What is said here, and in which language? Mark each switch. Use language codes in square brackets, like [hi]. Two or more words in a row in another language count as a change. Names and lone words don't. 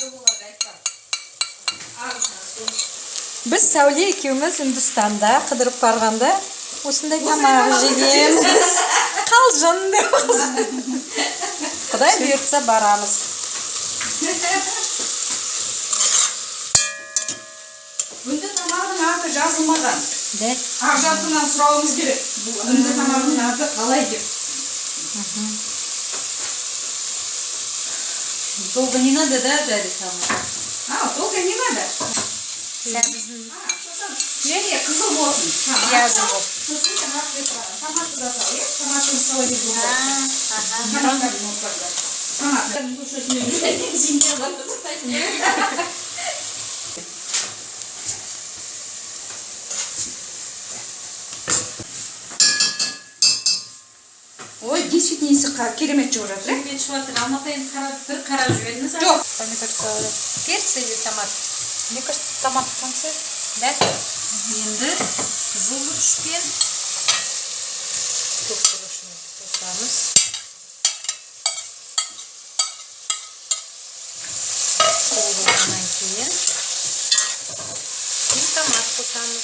[kk] Біз Сәуле екеуміз Үндістанда қыдырып барғанда осындай тамақ жегенбіз. жаным деп. Құдай бұйыртса барамыз. Үнді тамағының аты жазылмаған. Де? Ақжарқынан сұрауымыз керек. Үнді тамағының аты қалай деп. [ru] Долго не надо, да, жарить там? Долго не надо. [kk] Және қызыл болсын. Пиязы болсын. Сосын томатты да сал, е? Томаттың салады Ой, действительно есі керемет шығып жатыр, Керемет шығып жатыр. Алматайын бір қарап жібердіңіз. Жоқ. Помидор салады. [ru] Перцы или томат? Мне кажется, томат в конце. Да? [kk] Енді қызыл бұрышпен көк бұрышын қосамыз. Болғаннан кейін томат қосамыз.